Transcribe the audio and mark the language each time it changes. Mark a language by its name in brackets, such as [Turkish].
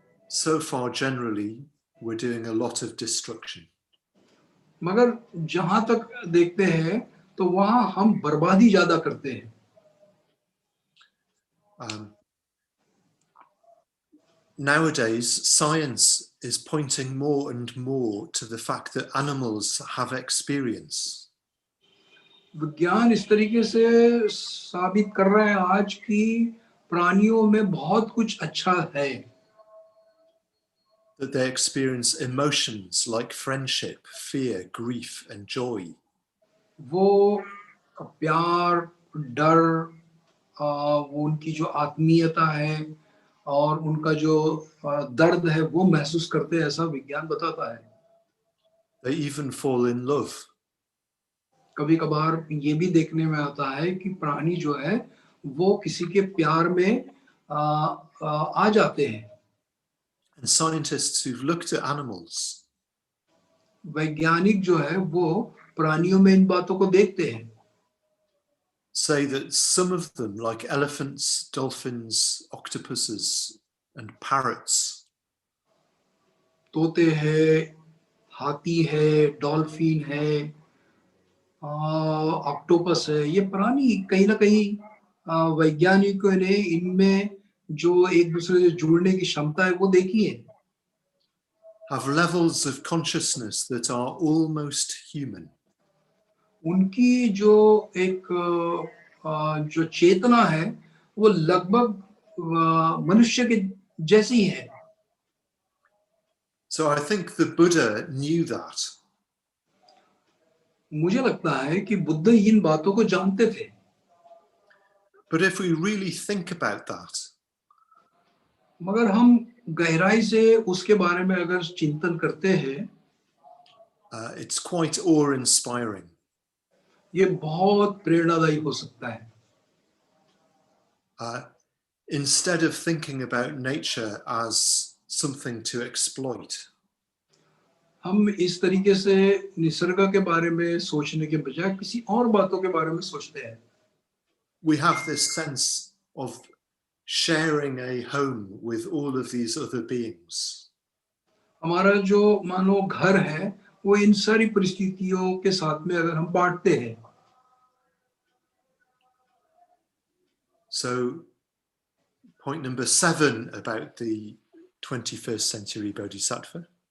[English] So far, generally, we're doing a lot of destruction. [Hindi] मगर जहां तक देखते हैं तो वहां हम बर्बादी ज्यादा करते हैं. [English] Nowadays, science is pointing more and more to the fact that animals have experience. [Hindi] विज्ञान इस तरीके से साबित कर रहा है आज की प्राणियों में बहुत कुछ अच्छा है. [English] That they experience emotions like friendship, fear, grief, and joy. [Hindi] वो प्यार, डर, वो उनकी जो आत्मीयता है और उनका जो दर्द है वो महसूस करते हैं, ऐसा विज्ञान बताता है. [English] They even fall in love. [Hindi] कभी कभार ये भी देखने में आता है कि प्राणी जो है वो किसी के प्यार में आ जाते हैं. [English] And scientists who've looked at animals [Hindi] वैज्ञानिक जो है वो प्राणियों में इन बातों को देखते हैं. [English] say that some of them, like elephants, dolphins, octopuses, and parrots, [Hindi] तोते है, हाथी है, डॉल्फिन है, ऑक्टोपस है, ये प्राणी कहीं ना कहीं वैज्ञानिकों ने इनमें जो एक दूसरे से जुड़ने की क्षमता है वो देखी है. [English] have levels of consciousness that are almost human. [Hindi] उनकी जो एक जो चेतना है वो लगभग मनुष्य के जैसी है. [English] So I think the Buddha knew that. [Hindi] मुझे लगता है कि बुद्ध इन बातों को जानते थे. [English] But if we really think about that, [Hindi] मगर हम गहराई से उसके बारे में अगर चिंतन करते हैं, [English] it's quite awe-inspiring. [Hindi] ये बहुत प्रेरणादायी हो सकता है. [English] Instead of thinking about nature as something to exploit, [Hindi] हम इस तरीके से निसर्ग के बारे में सोचने के बजाय किसी और बातों के बारे में सोचते हैं. [English] we have this sense of sharing a home with all of these other beings. [Hindi] हमारा जो मानो घर है वो इन सारी परिस्थितियों के साथ में अगर हम बांटते हैं. [English] So, point number 7 about the 21st century Bodhisattva.